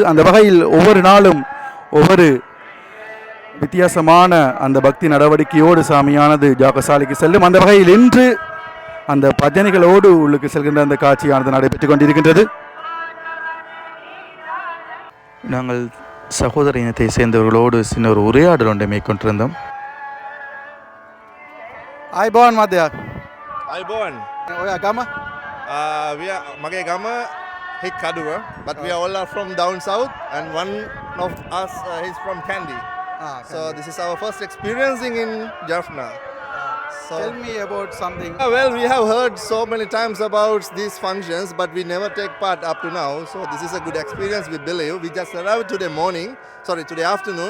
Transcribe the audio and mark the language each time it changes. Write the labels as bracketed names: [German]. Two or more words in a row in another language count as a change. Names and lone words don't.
[Tamil] அந்த வகையில் ஒவ்வொரு நாளும் ஒவ்வொரு வித்தியாசமான அந்த பக்தி நடவடிக்கையோடு சாமியானது ஜாகசாலைக்கு செல்லும். அந்த வகையில் இன்று அந்த பஜனைகளோடு உள்ளுக்கு செல்கின்ற அந்த காட்சியானது நடைபெற்று கொண்டிருக்கின்றது. நாங்கள் சகோதர இனத்தை சேர்ந்தவர்களோடு சின்ன ஒரு உரையாடல் ஒன்றை மேற்கொண்டிருந்தோம். [Sinhala] ආයිබෝන් මදයක් අයිබෝන්. ඔයා ගම මගේ ගම හික් කඩුව, [English] but we are all are from down south and one of us is from Kandy. So this is our first experiencing in Jaffna. So tell me about something. Well, we have heard so many times about these functions, but we never take part up to now. So this is a good experience, we believe. We just arrived today afternoon.